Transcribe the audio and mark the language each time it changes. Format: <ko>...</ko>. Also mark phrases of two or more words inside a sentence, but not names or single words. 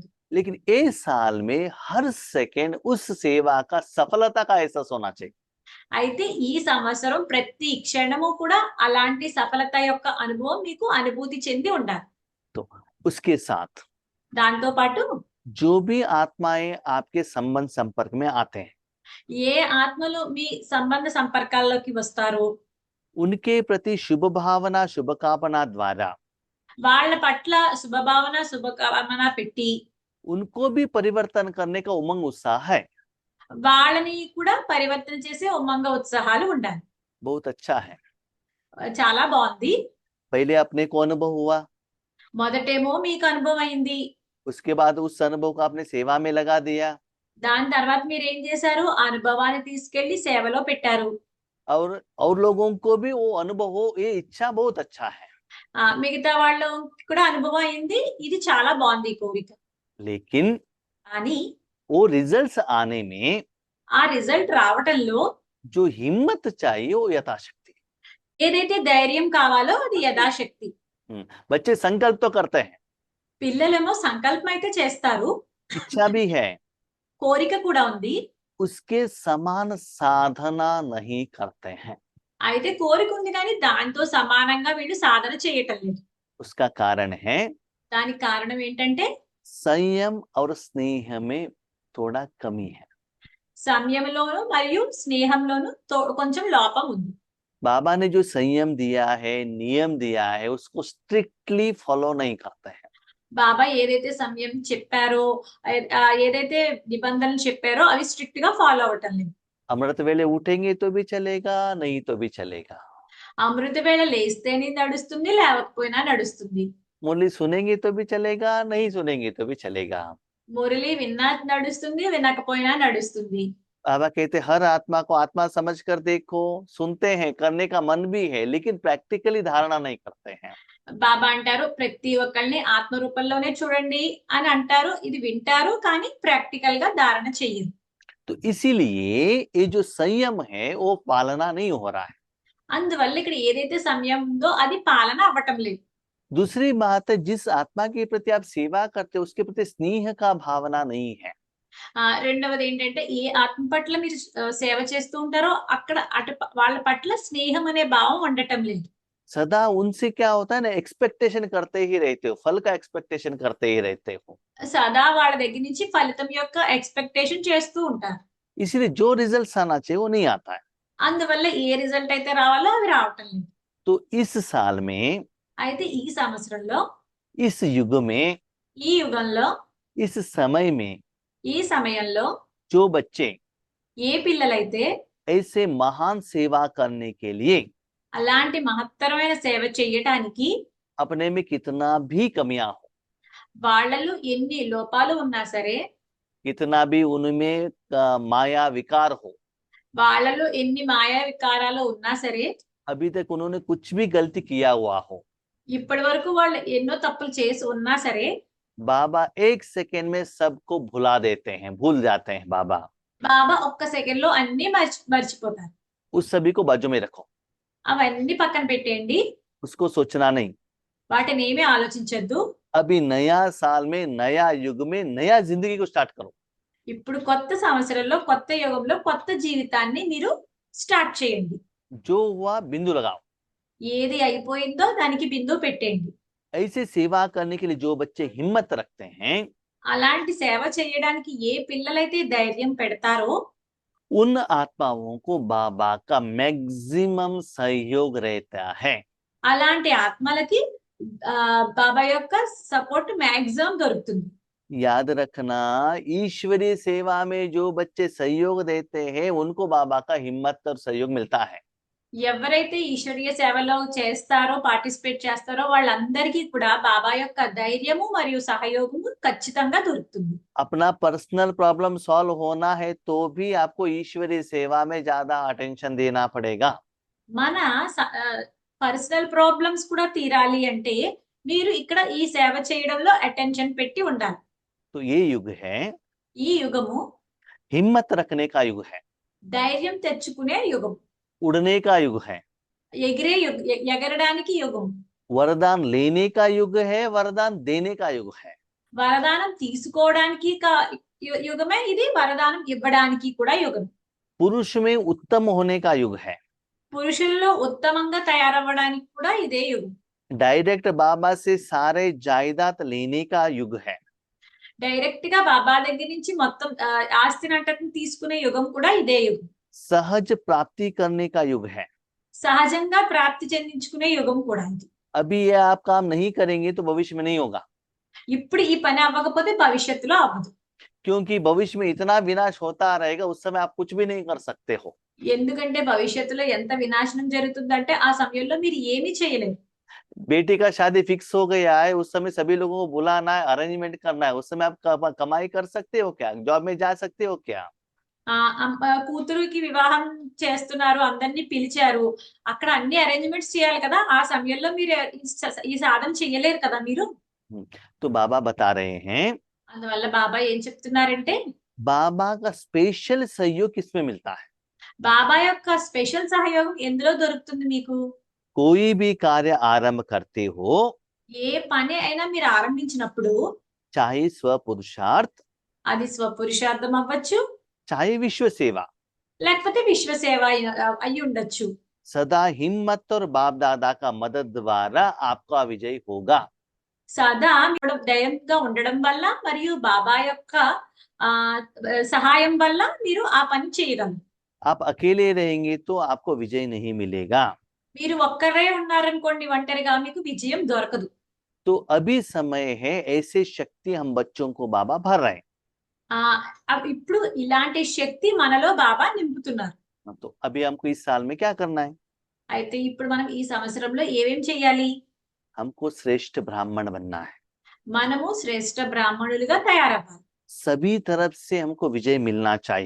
<hi>लेकिन इस साल में हर सेकंड उस सेवा का सफलता का एहसास होना चाहिए।</hi> <te>అయితే ఈ సంవత్సరం ప్రతి క్షణము కూడా అలాంటి సఫలత యొక్క అనుభవం మీకు అనుభూతి చెంది ఉండాలి.</te> <hi>तो उसके साथ</hi> <te>దాంతో పాటు</te> <hi>जो भी आत्माएं आपके संबंध संपर्क में आते हैं,</hi> <te>ఏ ఆత్మలు మీ సంబంధ సంపర్కాల్లోకి వస్తారో</te> <hi>उनके प्रति शुभ भावना, शुभकामना द्वारा</hi> <te>వాళ్ళ పట్ల శుభభావన శుభకామన పెట్టి</te> <hi>उनको भी परिवर्तन करने का उमंग उत्साह है।</hi> <te>వాళ్ళని కూడా పరివర్తన చేసే ఉమంగ ఉత్సాహాలు ఉండాలి.</te> <hi>बहुत अच्छा है।</hi> <te>చాలా బాగుంది.</te> <hi>पहले अपने को अनुभव हुआ,</hi> <te>మొదటేమో మీకు అనుభవం అయింది,</te> <hi>उसके बाद उस अनुभव को आपने सेवा में लगा दिया</hi> <te>దాని తర్వాత మీరు ఏం చేశారు? ఆ అనుభవాన్ని తీసుకెళ్లి సేవలో పెట్టారు.</te> <hi>और लोगों को भी वो अनुभव हो, ये इच्छा बहुत अच्छा है।</hi> <te>మిగతా వాళ్ళు కూడా అనుభవం అయింది, ఇది చాలా బాగుంది ఈ కోరిక.</te> <hi>लेकिन</hi> <te>కానీ</te> <hi>वो रिजल्ट्स आने में</hi> <te>ఆ రిజల్ట్ రావటంలో</te> <hi>जो हिम्मत चाहिए वो यथाशक्ति।</hi> <te>ఏదైతే ధైర్యం కావాలో అది యథాశక్తి.</te> <hi>बच्चे संकल्प तो करते हैं,</hi> <te>పిల్లలేమో సంకల్పం అయితే చేస్తారు,</te> <hi>इच्छा भी है,</hi> <te>కోరిక కూడా ఉంది.</te> <hi>उसके समान साधना नहीं करते हैं।</hi> <te>అయితే కోరిక ఉంది కానీ దాంతో సమానంగా వీళ్ళు సాధన చేయటం లేదు.</te> <hi>उसका कारण है</hi> <te>దానికి కారణం ఏంటంటే</te> <hi>संयम और स्नेह में थोड़ा कमी है।</hi> <te>సమయంలోను మరియు స్నేహంలోను కొంచెం లోపం ఉంది.</te> <hi>बाबा ने जो संयम दिया है, नियम दिया है, उसको</hi> <en>strictly follow</en> <hi>नहीं करते हैं।</hi> <te>బాబా ఏదైతే సమయం చెప్పారో ఏదైతే నిబంధనలు చెప్పారో అవి స్ట్రిక్ట్ గా ఫాలో అవటం లేదు.</te> <hi>अमृत वेले उठेंगे तो भी चलेगा, नहीं तो भी चलेगा।</hi> <te>అమృత వేళ లేస్తేనే నడుస్తుంది, లేవకపోయినా నడుస్తుంది.</te> <hi>मुरली सुनेंगे तो भी चलेगा, नहीं सुनेंगे तो भी चलेगा।</hi> <te>మురళి విన్నా నడుస్తుంది, వినకపోయినా నడుస్తుంది.</te> <hi>बाबा कहते हर आत्मा को आत्मा समझकर देखो, सुनते हैं, करने का मन भी है, लेकिन प्रैक्टिकली धारणा नहीं करते हैं।</hi> <te>బాబా అంటారు ప్రతి ఒక్కళ్ళని ఆత్మ రూపంలోనే చూడండి అని అంటారు. ఇది వింటారు కానీ ప్రాక్టికల్ గా ధారణ చెయ్యరు.</te> <hi>तो इसीलिए ये जो संयम है वो पालना नहीं हो रहा है।</hi> <te>అందువల్ల ఇక్కడ ఏదైతే సమయం ఉందో అది పాలన అవ్వటం లేదు.</te> <hi>दूसरी बात है, जिस आत्मा के प्रति आप सेवा करते हो उसके प्रति स्नेह का भावना नहीं है।</hi> <te>రెండవది ఏంటంటే ఏ ఆత్మ పట్ల మీరు సేవ చేస్తూ ఉంటారో అక్కడ వాళ్ళ పట్ల స్నేహం అనే భావం ఉండటం లేదు.</te> <hi>सदा उनसे क्या होता है ना, एक्सपेक्टेशन करते ही रहते हो, फल का एक्सपेक्टेशन करते ही रहते हो।</hi> <te>సదా వాళ్ళ దగ్గర నుంచి ఫలితం యొక్క ఎక్స్పెక్టేషన్ చేస్తూ ఉంటారు.</te> <hi>इसलिए जो रिजल्ट आना चाहिए वो नहीं आता है।</hi> <te>అందువల్ల ఏ రిజల్ట్ అయితే రావాలో అవి రావటం లేదు.</te> <hi>तो इस साल में,</hi> <te>అయితే ఈ సంవత్సరంలో,</te> <hi>इस युग में,</hi> <te>ఈ యుగంలో,</te> <hi>इस समय में</hi> <te>ఈ సమయంలో</te> <hi>जो बच्चे</hi> <te>ఏ పిల్లలైతే</te> <hi>ऐसे महान सेवा करने के लिए</hi> <te>అలాంటి మహత్తరమైన సేవ చేయటానికి</te> <hi>अपने में कितना भी कमियां हो,</hi> <te>వాళ్ళలో ఎన్ని లోపాలు ఉన్నా సరే,</te> <hi>कितना भी उनमें माया विकार हो,</hi> <te>వాళ్ళలో ఎన్ని మాయా వికారాలు ఉన్నా సరే,</te> <hi>अभी तक उन्होंने कुछ भी गलती किया हुआ हो,</hi> <te>ఇప్పటి వరకు వాళ్ళు ఎన్నో తప్పులు చేసి ఉన్నా సరే,</te> <hi>बाबा एक सेकेंड में सबको भुला देते हैं, भूल जाते हैं बाबा।</hi> <te>బాబా ఒక్క సెకండ్ లో అన్ని మర్చిపోతారు.</te> <hi>उस सभी को बाजू में रखो,</hi> <te>అవన్నీ పక్కన పెట్టేయండి,</te> <hi>उसको सोचना नहीं।</hi> <te>వాటిని ఏమీ ఆలోచించొద్దు.</te> <hi>अभी नया साल में, नया युग में, नया जिंदगी को स्टार्ट करो।</hi> <te>ఇప్పుడు కొత్త సంవత్సరంలో, కొత్త యుగంలో కొత్త జీవితాన్ని మీరు స్టార్ట్ చేయండి.</te> <hi>जो हुआ बिंदु लगाओ।</hi> <te>ఏది అయిపోయిందో దానికి బిందువు పెట్టండి.</te> <hi>ऐसे सेवा करने के लिए जो बच्चे हिम्मत रखते हैं,</hi> <te>అలాంటి సేవ చేయడానికి ఏ పిల్లలైతే ధైర్యం పెడతారో</te> <hi>उन आत्माओं को बाबा का मैक्सिमम सहयोग रहता है।</hi> <te>అలాంటి ఆత్మలకి బాబా యొక్క</te> <en>support maximum</en> <te>దొరుకుతుంది.</te> <hi>याद रखना, ईश्वरीय सेवा में जो बच्चे सहयोग देते हैं उनको बाबा का हिम्मत और सहयोग मिलता है।</hi> <te>ఎవరైతే ఈశ్వరీయ సేవలో చేస్తారో, పార్టిసిపేట్ చేస్తారో వాళ్ళందరికీ కూడా బాబా యొక్క ధైర్యము మరియు సహయోగము ఖచ్చితంగా దొరుకుతుంది.</te> <hi>अपना</hi> <en>personal problem solve</en> <hi>होना है तो भी आपको ईश्वरीय सेवा में ज्यादा अटेंशन देना पड़ेगा।</hi> <te>మన</te> <en>personal problems</en> <te>కూడా తీరాలి అంటే మీరు ఇక్కడ ఈ సేవ చేయడంలో అటెన్షన్ పెట్టి ఉండాలి.</te> <hi>तो ये युग है,</hi> <te>ఈ యుగము</te> <hi>हिम्मत रखने का युग है,</hi> <te>ధైర్యం తెచ్చుకునే యుగం,</te> <hi>उड़ने का युग है,</hi> <te>ఎగిరే ఎగరడానికి యుగం,</te> <hi>वरदान लेने का युग है, वरदान देने का युग है।</hi> <te>వరదానం తీసుకోవడానికి యుగమే ఇది, వరదానం ఇవ్వడానికి కూడా యుగం.</te> <hi>पुरुष में उत्तम होने का युग है,</hi> <te>పురుషుల్లో ఉత్తమంగా తయారవ్వడానికి కూడా ఇదే యుగం.</te> <hi>डायरेक्ट बाबा से सारे जायदाद लेने का युग है,</hi> <te>డైరెక్ట్ గా బాబా దగ్గర నుంచి మొత్తం ఆస్తిని అంతటిని తీసుకునే యుగం కూడా ఇదే యుగం.</te> <hi>सहज प्राप्ति करने का युग है।</hi> <te>సహజంగా ప్రాప్తి చెందించుకునే యుగం కూడా ఇది.</te> <hi>अभी ये आप काम नहीं करेंगे तो भविष्य में नहीं होगा,</hi> <te>ఇప్పుడు ఈ పని అవ్వకపోతే భవిష్యత్తులో అవ్వదు.</te> <hi>क्योंकि भविष्य में इतना विनाश होता रहेगा, उस समय आप कुछ भी नहीं कर सकते हो।</hi> <te>ఎందుకంటే భవిష్యత్తులో ఎంత వినాశనం జరుగుతుందంటే ఆ సమయంలో మీరు ఏమీ చేయలేరు.</te> <hi>बेटी का शादी फिक्स हो गया है, उस समय सभी लोगों को बुलाना है, अरेंजमेंट करना है, उस समय आप कमाई कर सकते हो क्या? जॉब में जा सकते हो क्या?</hi> <te>కూతురుకి వివాహం చేస్తున్నారు, అందరినీ పిలిచారు, అక్కడ అన్ని అరేంజ్మెంట్స్ చేయాలి కదా, ఆ సమయంలో మీరు ఈ సాధన చెయ్యలేరు కదా మీరు.</te> <hi>तो बाबा बता रहे हैं,</hi> <te>అందువల్ల బాబా ఏం చెప్తున్నారంటే</te> <hi>बाबा का स्पेशल सहयोग किसमें मिलता है?</hi> <te>బాబా యొక్క స్పెషల్ సహయోగం ఎందులో దొరుకుతుంది మీకు?</te> <hi>कोई भी कार्य आरंभ करते हो,</hi> <te>ఏ పని అయినా మీరు ఆరంభించినప్పుడు</te> <hi>चाहे स्व पुरुषार्थ,</hi> <te>అది స్వపురుషార్థం అవ్వచ్చు,</te> <hi>चाहे विश्व सेवा,</hi> <te>లేకపోతే విశ్వ సేవ అయి ఉండొచ్చు.</te> <hi>सदा हिम्मत और बाप दादा का मदद द्वारा आपका विजय होगा।</hi> <te>సదా మీరు ధైర్యంగా ఉండడం వల్ల మరియు బాబా యొక్క ఆ సహాయం వల్ల మీరు ఆ పని చేయగలరు.</te> <hi>आप अकेले रहेंगे तो आपको विजय नहीं मिलेगा।</hi> <te>మీరు ఒక్కరే ఉన్నారనుకోండి ఒంటరిగా మీకు విజయం దొరకదు.</te> <hi>तो अभी समय है, ऐसे शक्ति हम बच्चों को बाबा भर रहे हैं।</hi> <te>ఇప్పుడు ఇలాంటి శక్తి మనలో బాబా నింపుతున్నారు.</te> <hi>तो अभी हमको इस साल में क्या करना है?</hi> <te>అయితే ఇప్పుడు మనం ఈ సంవత్సరంలో ఏమేం చేయాలి?</te> <hi>हमको श्रेष्ठ ब्राह्मण बनना है।</hi> <te>మనము శ్రేష్ఠ బ్రాహ్మణులుగా తయారవ్వాలి.</te> <hi>सभी तरफ से हमको विजय मिलना चाहिए।</hi>